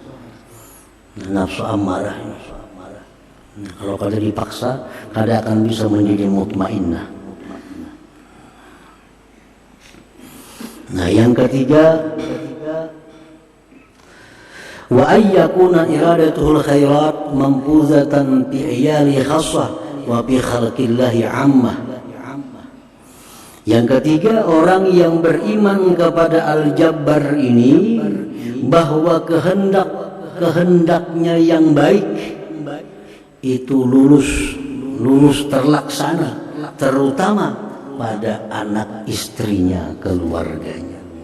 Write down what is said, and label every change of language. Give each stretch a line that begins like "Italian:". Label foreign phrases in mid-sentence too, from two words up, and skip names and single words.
Banjar: Nafsu ammarah. Kalau kada dipaksa kada akan bisa menjadi mutmainnah.
Indonesian: Nah, yang ketiga,
Arabic: وأن يكون إرادته الخيرات منفذة بعياله خاصة وبخلق الله عامة.
Indonesian: Yang ketiga, orang yang beriman kepada Al-Jabbar ini bahwa kehendaknya yang baik itu lulus terlaksana, terutama pada anak istrinya, keluarganya.